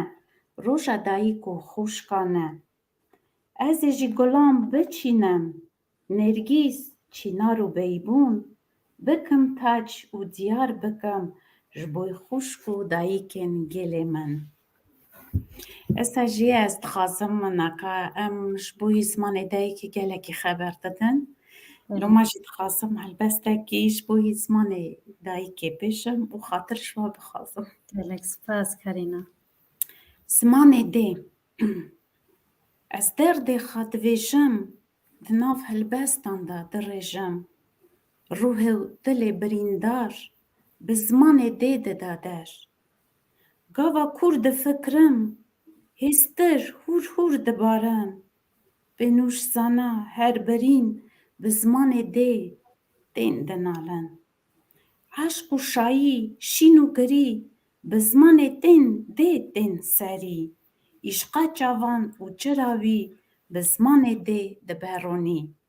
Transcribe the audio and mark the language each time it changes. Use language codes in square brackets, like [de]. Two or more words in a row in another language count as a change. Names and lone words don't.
[ku] روژا دایک و خوشکانه از جی گلام بچینم نرگیز چینار و بیبون بکم تاج و دیار بکم جبوی خوشک و دایکن گل من استا جی از دخوازم مناکا ام جبوی زمان دایکی گلکی خبر دادن لۆماژی دخوازم هەلبەستێکیش بۆی زمانێ دایکێ بێژم و خاترش وا بخوازم gelek spas Karîna. زمانێ دێ ez derdê xwe divêjim di nav helbestan de dirêjim ruhê û dilê birîndar bi zimanê dê dida der gava kûr difikirim hêstir hûr hûr dibarin bênûşzana her birîn bi zimanê dê tên dinalin eşq û şayî şîn û girî bi zimanê tên dê tên serî îşqa çavan û çira wî bi zimanê dê diberonî